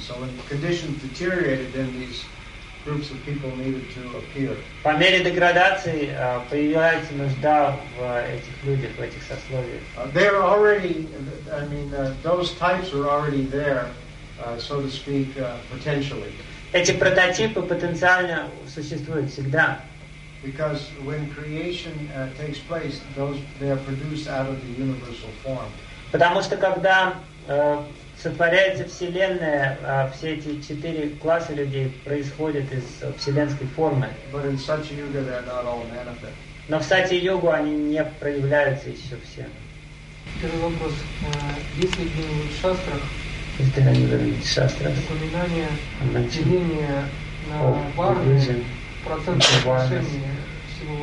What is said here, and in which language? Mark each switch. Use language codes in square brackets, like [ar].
[en] So when conditions deteriorated, then these groups of people needed to appear. [ru] По мере деградации появляется нужда в этих людях, в этих сословиях. [en] They're already, those types are already there, so to speak, potentially. [ru] Эти прототипы потенциально существуют всегда. [en] Because when creation takes place, they are produced out of the universal form. [ru] Потому что когда сотворяется Вселенная, а все эти четыре класса людей происходят из вселенской формы. [en] But in Satya-yuga they are not all manifest. [ru] Но в Сати-йогу они не проявляются еще все. Первый вопрос. Есть ли в шастрах упоминание деления на варны процентов отношения всего